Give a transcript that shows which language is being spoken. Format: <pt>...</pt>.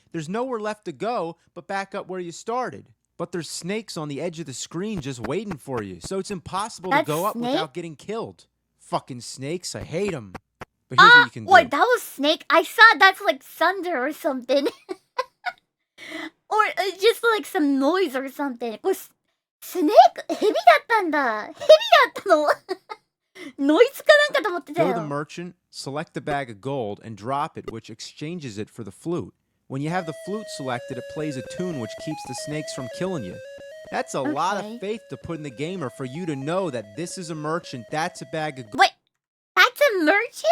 <en>There's nowhere left to go but back up where you started. But there's snakes on the edge of the screen just waiting for you. So it's impossible to go up without getting killed. Fucking snakes, I hate them. But here's what you can do. Wait, that was Snake? I saw that's like thunder or something. Or just like some noise or something.</en> <ja>これ Snake? 蛇だったんだ。蛇だったのノイズかなんかと思ってたよ。</ja> <en>Go to the merchant, select a bag of gold, and drop it, which exchanges it for the flute. When you have the flute selected, it plays a tune which keeps the snakes from killing you. That's a lot of faith to put in the gamer for you to know that this is a merchant, that's a bag of gold. Wait, that's a merchant?</en>